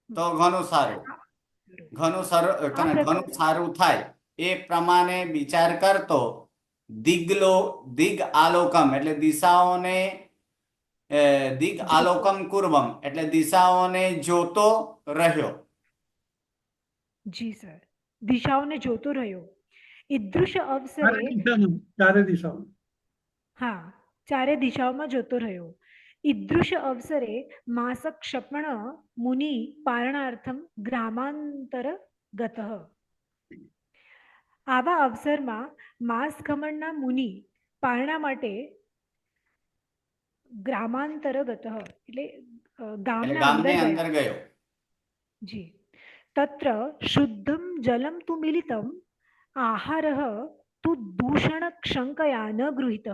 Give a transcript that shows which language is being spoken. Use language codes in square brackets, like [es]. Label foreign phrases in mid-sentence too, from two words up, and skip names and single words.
[gu] ઘણું સારું થાય એ પ્રમાણે વિચાર કરતો [sa] दिग आलोकम [gu] એટલે દિશાઓને, [sa] दिग आलोकम कुर्वम [gu] એટલે દિશાઓને જોતો રહ્યો. જી સર, દિશાઓને જોતો રહ્યો. [sa] ईदृश अवसरे [gu] ચારે દિશામાં. હા, ચારે દિશાઓમાં જોતો રહ્યો. [sa] ईदृश अवसरे मासक्षपण मुनि पारणार्थम ग्रामांतर गतः. [gu] આવા અવસરમાં માસ ખમણના મુનિ પારણા માટે ગ્રામાંતરગત એટલે ગામના ગામની અંદર અંદર ગયો. [sa] जी तत्र शुद्धम जलम तु मिलितम आहारः तु दूषण क्षंकया न गृहीतः.